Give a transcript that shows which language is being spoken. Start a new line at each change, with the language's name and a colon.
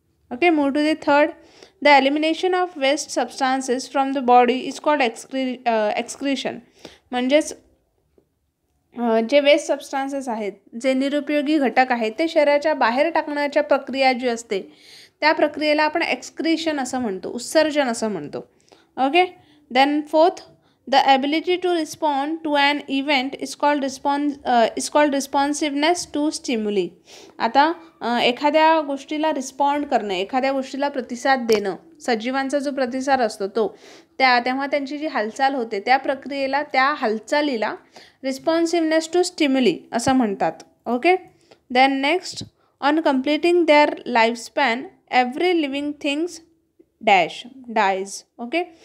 English: Okay, move to the third. The elimination of waste substances from the body is called excretion.
Marathi: म्हणजेच जे waste सबस्टान्सेस आहेत, जे निरुपयोगी घटक आहेत ते शरीराच्या बाहेर टाकण्याच्या प्रक्रिया जी असते त्या प्रक्रियेला आपण एक्सक्रीशन असं म्हणतो, उत्सर्जन असं म्हणतो.
English: Okay, then fourth. The ability to respond to an event is called responsiveness to stimuli.
Marathi: आता एखाद्या गोष्टीला रिस्पॉन्ड करणे, एखाद्या गोष्टीला प्रतिसाद देणं, सजीवांचा जो प्रतिसाद असतो तो तेव्हा त्यांची जी हालचाल होते त्या प्रक्रियेला, त्या हालचालीला रिस्पॉन्सिव्हनेस टू स्टिम्युली असं म्हणतात. Okay.
English: Then next, on completing their lifespan every living things dies. Okay.